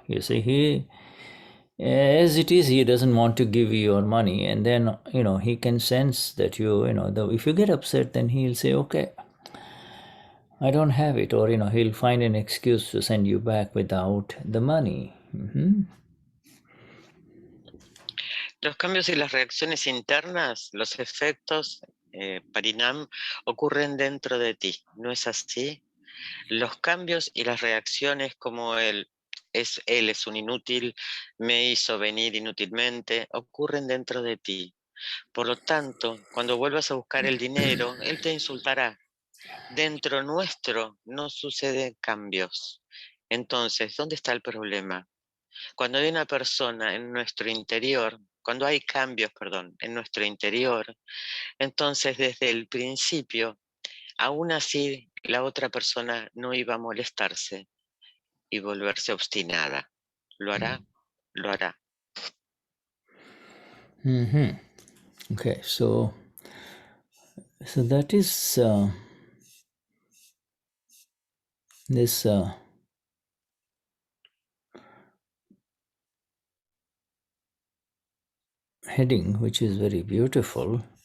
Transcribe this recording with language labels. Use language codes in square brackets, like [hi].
[en] You see, as it is, he doesn't want to give you your money, and then he can sense that if you get upset, then he'll say, okay, I don't have it, or he'll find an excuse to send you back without the money. [es] Los cambios y las reacciones internas, los efectos, parinam, ocurren dentro de ti, ¿no es así? Los cambios y las reacciones como él es un inútil, me hizo venir inútilmente, ocurren dentro de ti. Por lo tanto, cuando vuelvas a buscar el dinero, él te insultará. Dentro nuestro no suceden cambios. Entonces, ¿dónde está el problema? Cuando hay una persona en nuestro interior, cuando hay cambios, en nuestro interior, entonces desde el principio, aún así la otra persona no iba a molestarse y volverse obstinada. ¿Lo hará? Lo hará. [en] Okay, so that is this heading, which is very beautiful.